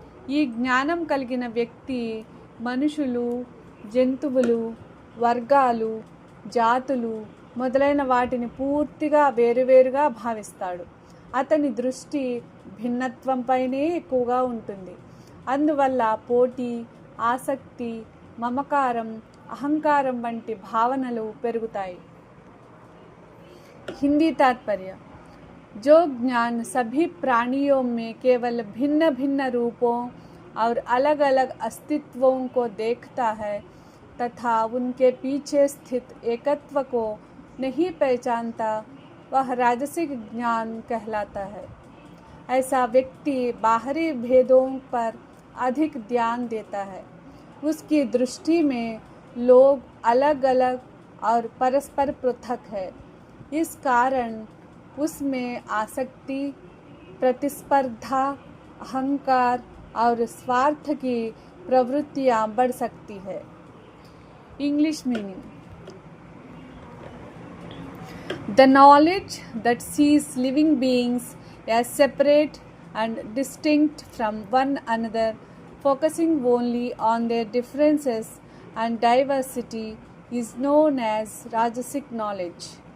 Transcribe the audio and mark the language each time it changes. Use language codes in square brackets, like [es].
[te] ఈ జ్ఞానం కలిగిన వ్యక్తి మనుషులు, జంతువులు, వర్గాలు, జాతులు మొదలైన వాటిని పూర్తిగా వేరువేరుగా భావిస్తాడు. అతని దృష్టి భిన్నత్వంపైనే ఎక్కువగా ఉంటుంది. అందువల్ల పోటీ, ఆసక్తి, మమకారం, అహంకారం వంటి భావనలు పెరుగుతాయి. [hi] हिंदी तात्पर्य: जो ज्ञान सभी प्राणियों में केवल भिन्न भिन्न रूपों और अलग अलग अस्तित्वों को देखता है तथा उनके पीछे स्थित एकत्व को नहीं पहचानता, वह राजसिक ज्ञान कहलाता है. ऐसा व्यक्ति बाहरी भेदों पर अधिक ध्यान देता है. उसकी दृष्टि में लोग अलग अलग और परस्पर पृथक है. इस कारण उसमें आसक्ति, प्रतिस्पर्धा, अहंकार और स्वार्थ की प्रवृत्तियां बढ़ सकती है. English meaning: [en] the knowledge that sees living beings as separate and distinct from one another, focusing only on their differences and diversity, is known as Rajasic knowledge.